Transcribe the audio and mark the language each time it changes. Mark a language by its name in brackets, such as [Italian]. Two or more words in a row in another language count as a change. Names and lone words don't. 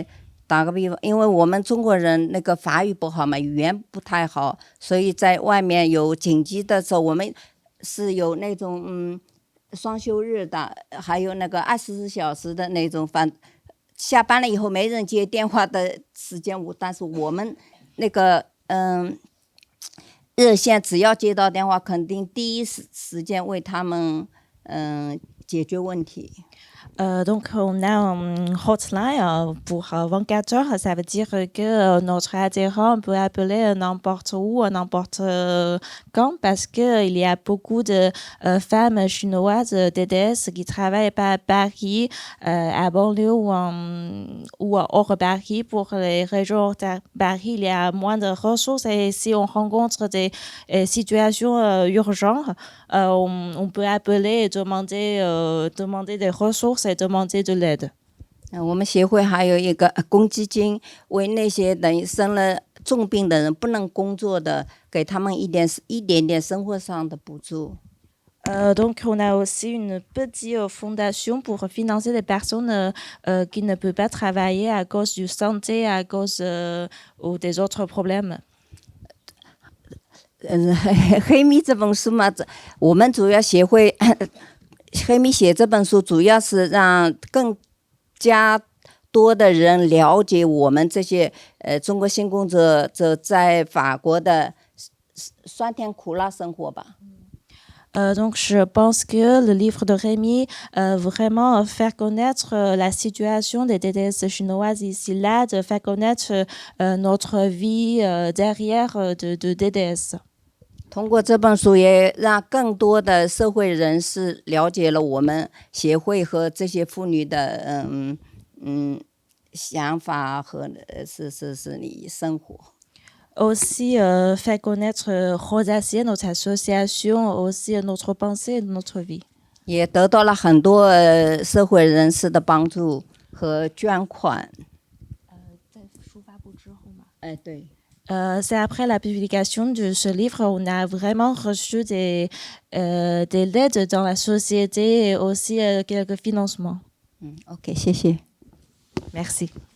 [Chinese] 打个比方，因为我们中国人那个法语不好嘛，语言不太好，所以在外面有紧急的时候，我们是有那种双休日的，还有那个24小时的那种，下班了以后没人接电话的时间，但是我们那个热线只要接到电话，肯定第一时间为他们解决问题。 [French] Donc, on a un hotline pour 24 heures. Ça veut dire que notre adhérent peut appeler n'importe où, n'importe quand, parce qu'il y a beaucoup de femmes chinoises DDS qui travaillent à Paris, à banlieue ou hors Paris. Pour les régions hors Paris, il y a moins de ressources et si on rencontre des situations urgentes, on peut appeler et demander des ressources et demander de l'aide. [Chinese] 我们协会还有一个公积金，为那些等于生了重病的人不能工作的，给他们一点点生活上的补助。 [French] Donc, on a aussi une petite fondation pour financer les personnes qui ne peuvent pas travailler à cause du santé, à cause ou des autres problèmes. [Chinese] 黑米这本书嘛，我们主要协会黑米写这本书，主要是让更加多的人了解我们这些中国性工作者在法国的酸甜苦辣生活吧。 [French] Donc, je pense que le livre de Rémi vraiment faire connaître la situation des DDS chinoises ici-là, de faire connaître notre vie derrière de DDS. [Chinese] 通过这本书，也让更多的社会人士了解了我们协会和这些妇女的想法和是你生活。 [French] Aussi faire connaître Rosacier, notre association, aussi notre pensée, notre vie. [Chinese] 也得到了很多社会人士的帮助和捐款。在书发布之后吗？对。 [French] C'est après la publication de ce livre, on a vraiment reçu des aides dans la société et aussi quelques financements. [Chinese] OK, 谢谢。 [French] Merci.